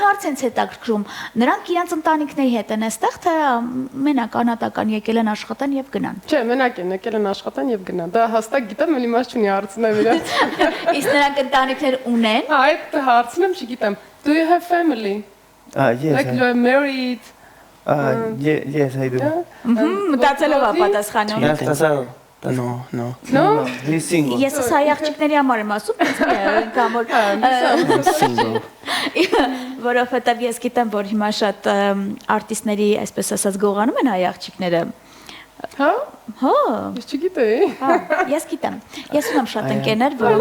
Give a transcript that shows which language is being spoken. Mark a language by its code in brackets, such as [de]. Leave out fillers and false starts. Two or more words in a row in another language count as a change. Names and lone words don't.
[hy] սենց հետաքրքրում, նրանք իրենց ընտանիքների հետ են այստեղ, թե մենակ անհատական եկել են աշխատան եւ գնան։ Չէ, մենակ են եկել են աշխատան եւ գնան։ Դա հաստատ գիտեմ, էլի մաս չունի հարցնեմ իրենց։ Իսկ նրանք ընտանիքներ ունեն։ Այդ հարցնեմ չգիտեմ։ [en] Do you have family? Yes. Like you are married? Yes, I do. [hy] Մտածելով է պատասխանում։ [es] ¿Ya has casado? No, no. [en] No? He's single. [hy] Ես սա աղջիկների համար եմ ասում, կամ որ [en] Single. [hy] որովհետև ես գիտեմ, որ հիմա շատ արտիստների, այսպես ասած, գողանում են հայ աղջիկները։ Հա? Հա, Ես չգիտեի։ ես գիտեմ։ Ես ունեմ շատ ընկերներ, որ